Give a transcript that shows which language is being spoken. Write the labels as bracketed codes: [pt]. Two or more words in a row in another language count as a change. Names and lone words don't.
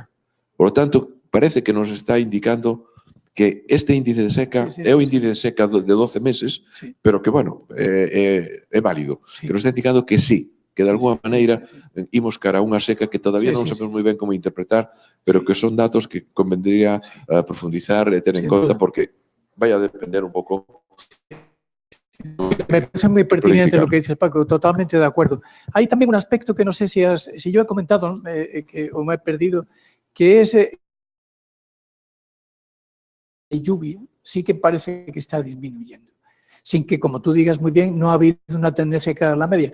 [es] Por lo tanto, parece que nos está indicando que [gl] este índice de seca é o índice de seca de 12 meses, pero que, bueno, é válido. Que nos está indicando que sí, que de alguma maneira imos cara a unha seca que todavía non sabemos moi ben como interpretar, pero que son datos que convendría profundizar e ter en conta, porque vai a depender un pouco. [es] Me parece muy pertinente lo que dice Paco, totalmente de acuerdo. Hay también un aspecto que no sé si yo he comentado o me he perdido, que es de lluvia, sí que parece que está disminuyendo, sin que, como tú digas muy bien, no ha habido una tendencia clara a la media.